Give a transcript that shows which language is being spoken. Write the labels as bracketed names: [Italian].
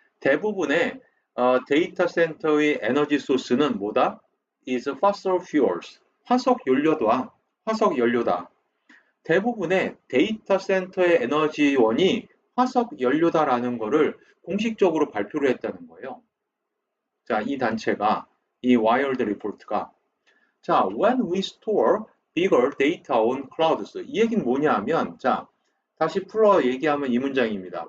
[Korean] 대부분의 데이터 센터의 에너지 소스는 뭐다? [English] is fossil fuels. [Korean] 화석 연료다. 화석 연료다. 대부분의 데이터 센터의 에너지원이 화석 연료다라는 것을 공식적으로 발표를 했다는 거예요. 자, 이 단체가 [English] 이 Wired Report가 자, when we store bigger data on clouds. [Korean] 이 얘기는 뭐냐 하면 자, 다시 풀어 얘기하면 이 문장입니다.